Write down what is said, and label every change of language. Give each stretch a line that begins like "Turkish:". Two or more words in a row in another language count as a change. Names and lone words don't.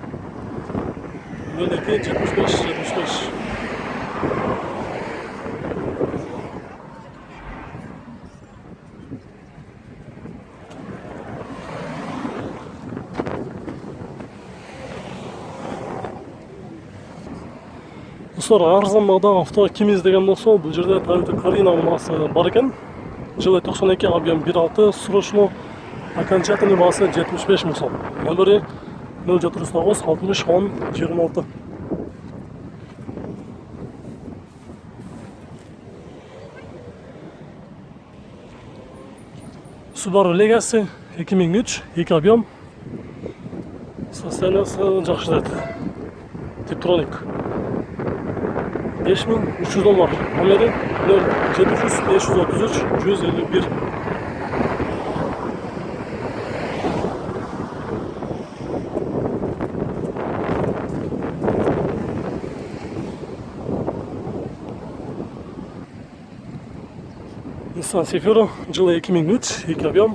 Kazakh: 02 75 75. Dostlar, arзан бағадағы авто кім іздеген болса, бұл жерде Toyota Carina маркасы бар екен. Жылы 92, объем 1.6,
Russian: срочно, окончательный
Kazakh: бағасы 75 000 сом. Номері 0709 60 10 26. Subaru Legacy 2003, 2 объем. Состояниясы жақсы деді. Tiptronic. 5300 доллар. Номері 0700 533 151. Nissan Cefiro, жылы 2003, 2 объем.